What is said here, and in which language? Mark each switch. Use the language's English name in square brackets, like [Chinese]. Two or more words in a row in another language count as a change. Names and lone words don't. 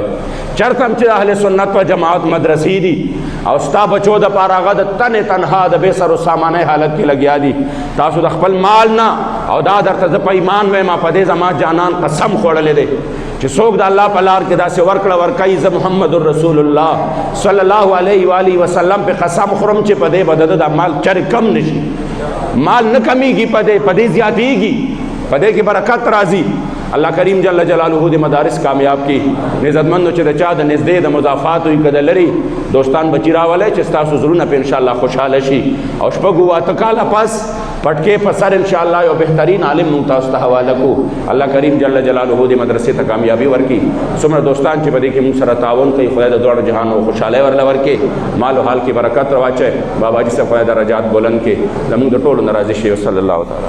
[Pashto] چېرته هم چې اهل سنت و جماعت مدرسې دي او ستا بچو دپاره هغه د تنې تنها د بې سر و سامانۍ حالت کې لګیا دي، تاسو د خپل مال نه او دا درته زه په ایمان وایم په دې زما جانان قسم خوړلی دی چې څوک د الله په لار کې داسې ورکړه ورکوي زه محمد رسول الله [Arabic] صلی الله علیه و آله وسلم [Pashto] په قسم خورم چې په دې به د ده مال چرې کم نشي، مال نه کمیږي، په دې زیاتېږي، په دې کې برکت راځي. اللہ کریم [Arabic] جل جلالہ [Pashto] د مدارس کامیاب کی عزت مند چې د چا د نږدې د مضافات وي که د لرې دوستان بچی راولی چې ستاسو زړونه په انشاءالله خوشحاله شي او شپږ اته کاله پس پټکې په سر انشاءالله یو بهترین عالم مونږ تاسو ته حواله کړو الله کریم [Arabic] جل جلاله [Pashto] د مدرسې ته کامیابی ورکړي څومره دوستان چې په دې کې مونږ سره تعاون کوي خدای د دواړو جهانو خوشحالۍ ورله ورکړي مال و حال کې برکت راواچوي بابا جي صاحب خدای درجات بلند کړي زموږ د ټولو نه راضي شي [Arabic] وصلی الله تعالی